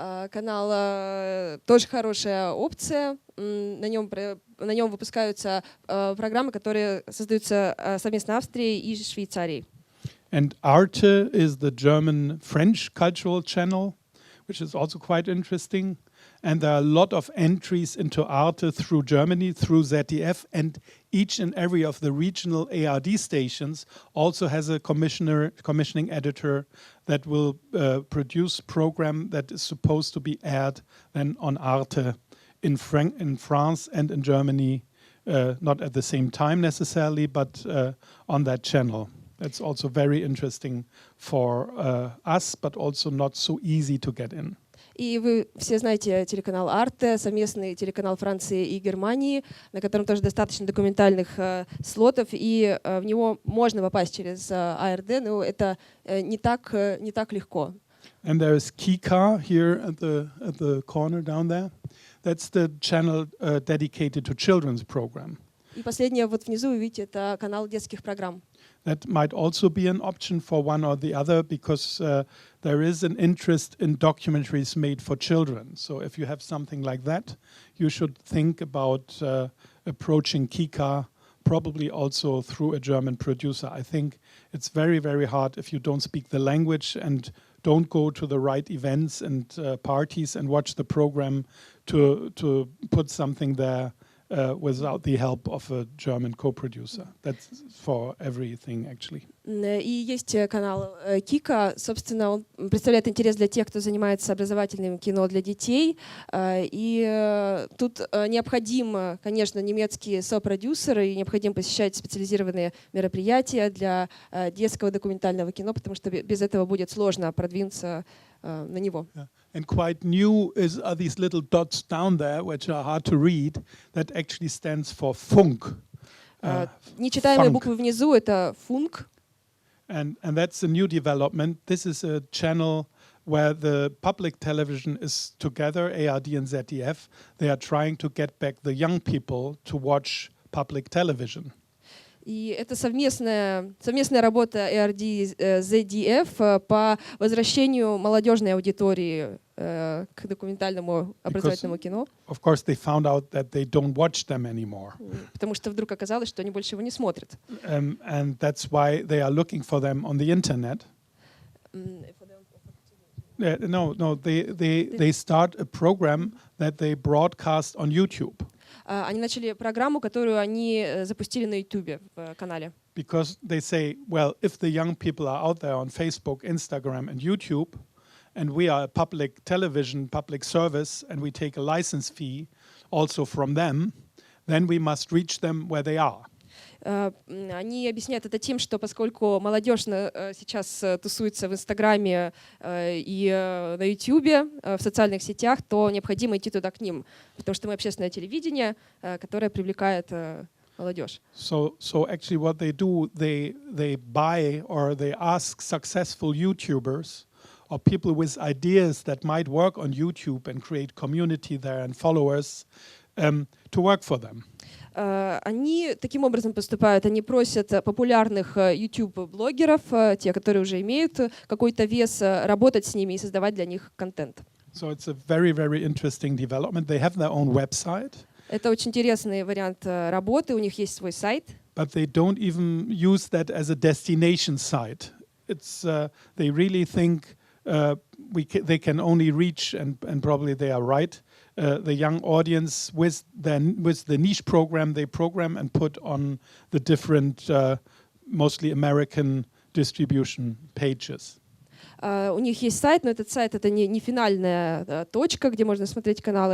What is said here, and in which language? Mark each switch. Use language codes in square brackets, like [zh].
[ru] канал тоже хорошая опция. На нем выпускаются программы, которые создаются совместно Австрией и Швейцарией. [en] And Arte is the German-French cultural channel, which is also quite interesting. And there are a lot of entries into Arte through Germany, through ZDF, and each and every of the regional ARD stations also has a commissioning editor that will produce program that is supposed to be aired then on Arte in France and in Germany, not at the same time necessarily, but on that channel. That's also very interesting for us, but also not so easy to get in. [ru] И вы все знаете телеканал Arte, совместный телеканал Франции и Германии, на котором тоже достаточно документальных слотов, и в него можно попасть через ARD, но это не так легко. [en] And there is Kika here at the corner down there. That's the channel dedicated to children's program. [ru] И последнее вот внизу вы видите, это канал детских программ. [en] That might also be an option for one or the other, because there is an interest in documentaries made for children. So if you have something like that, you should think about approaching Kika, probably also through a German producer. I think it's very, very hard if you don't speak the language and don't go to the right events and parties and watch the program to put something there without the help of a German co-producer. That's for everything, actually. [ru] И есть канал Кика, собственно, он представляет интерес для тех, кто занимается образовательным кино для детей. И тут необходим, конечно, немецкие сопродюсеры, и необходимо посещать специализированные мероприятия для детского документального кино, потому что без этого будет сложно продвинуться на него. [en] And quite new are these little dots down there, which are hard to read, that actually stands for Funk. [ru] Нечитаемые буквы внизу — это Funk. [en] And that's a new development. This is a channel where the public television is together, ARD and ZDF. They are trying to get back the young people to watch public television. [ru] И это совместная работа ARD и ZDF по возвращению молодежной аудитории к документальному образовательному кино. [en] Of course, they found out that they don't watch them anymore. [ru] Потому что вдруг оказалось, что они больше его не смотрят. [en] And that's why they are looking for them on the internet. They start a program that they broadcast on YouTube. [ru] Они начали программу, которую они запустили на YouTube в канале. [en] because they say, well, if the young people are out there on Facebook, Instagram, and YouTube, and we are a public television, public service, and we take a license fee also from them, then we must reach them where they are. [ru] Они объясняют это тем, что поскольку молодежь сейчас тусуется в Инстаграме и на Ютубе, в социальных сетях, то необходимо идти туда к ним, потому что мы общественное телевидение, которое привлекает молодежь. [en] So actually what they do, they buy or they ask successful YouTubers or people with ideas that might work on YouTube and create community there and followers to work for them. [ru] Они таким образом поступают, они просят популярных YouTube-блогеров, те, которые уже имеют какой-то вес, работать с ними и создавать для них контент. [en] So it's a very, very interesting development. They have their own website. [ru] Это очень интересный вариант работы, у них есть свой сайт. [en] But they don't even use that as a destination site. It's they really think they can only reach, and probably they are right, the young audience with the niche program they program and put on the different, mostly American distribution pages. [ru] У них есть сайт, но этот сайт — это не финальная точка, где можно смотреть каналы.